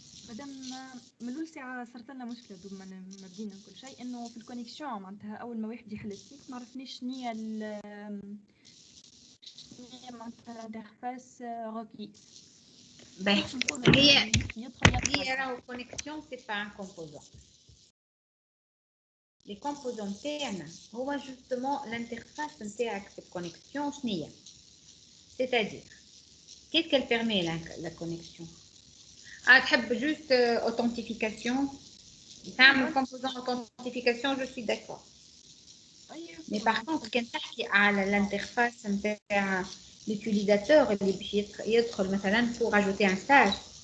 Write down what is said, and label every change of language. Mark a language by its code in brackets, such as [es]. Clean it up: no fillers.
[ar] مدام من اول ساعه صارت لنا مشكله دوب ما بدينا كل شيء انه في الكونيكسيون معناتها اول ما واحد يحل السيت ما عرفنيش شنو هي معناتها الانترفاس روكي. باهي هي يدخل راهو كونيكسيون سي با ان كومبوزون. لي كومبوزون تاعنا هو جوستومون الانترفاس نتاعك في الكونيكسيون شنو هي. [fr] c'est-à-dire qu'est-ce qu'elle permet la connexion. [ar] تحب juste authentification. [fr] تعمل composant authentification, je suis d'accord. Mais par contre [ar] كان تحكي على الانترفاس نتاع l'utilisateur اللي باش يدخل مثلا [fr] pour ajouter un stage.